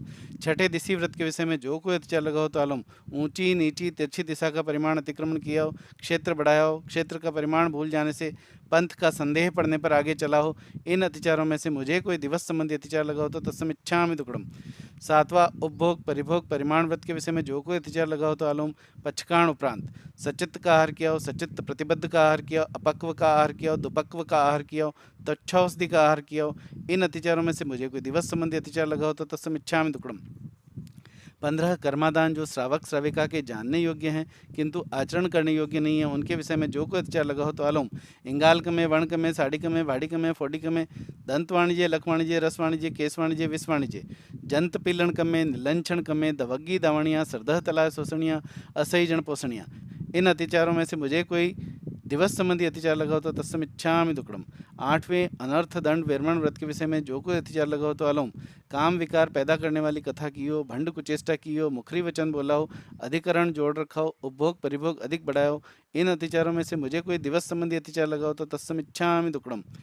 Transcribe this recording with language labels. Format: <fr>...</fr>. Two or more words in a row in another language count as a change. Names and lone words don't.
<hi>छठे दिशी व्रत के विषय में जो कोई अतिचार लगा हो तो आलोम। ऊंची नीची तिरछी दिशा का परिमाण अतिक्रमण किया हो, क्षेत्र बढ़ाया हो, क्षेत्र का परिमाण भूल जाने से पंथ का संदेह पड़ने पर आगे चला हो, इन अतिचारों में से मुझे कोई दिवस संबंधी अतिचार लगा हो तो</hi> <pra>तत्समिच्छामि दुक्कडम।</pra> <hi>सातवां उपभोग परिभोग परिमाण व्रत के विषय में जो कोई अतिचार लगा हो तो आलोम। पचकाण उपरांत सचित्त का आहार किया हो, सचित्त प्रतिबद्ध का आहार किया हो, अपक्व का आहार किया हो, दुपक्व का आहार किया हो, तच्छौषधि का आहार किया हो, इन अतिचारों में से मुझे कोई दिवस संबंधी अतिचार लगा हो तो</hi> <pra>तत्समिच्छामि दुक्कडम।</pra> <hi>15 कर्मादान जो श्रावक श्राविका के जानने योग्य हैं किंतु आचरण करने योग्य नहीं है, उनके विषय में जो कोई अतिचार लगा हो तो आलोम। इंगाल में वर्ण में साड़ी में वाड़ी में फोड़ी में दंत वाणिज्य लख वाणिज्य रस वाणिज्य केस वाणिज्य विष वाणिज्य जंत पिलन में निलंछण में</hi> <pra>दवग्गी दावणियाँ श्रद्धा तलाय शोषणियाँ असही जन पोषणियाँ,</pra> <hi>इन अतिचारों में से मुझे कोई दिवस संबंधी अतिचार लगा हो तो</hi> <pra>तत्समिच्छामि दुक्कडम।</pra> <hi>8वें अनर्थ दंड विरमण व्रत के विषय में जो कोई अतिचार लगा हो तो आलोम। काम विकार पैदा करने वाली कथा की हो, भंड कुचेष्टा की हो, मुखरी वचन बोला हो, अधिकरण जोड़ रखा हो, उपभोग परिभोग अधिक बढ़ाया हो, इन अतिचारों में से मुझे कोई दिवस संबंधी अतिचार लगा हो तो</hi> <pra>तत्समिच्छामि दुक्कडम।</pra>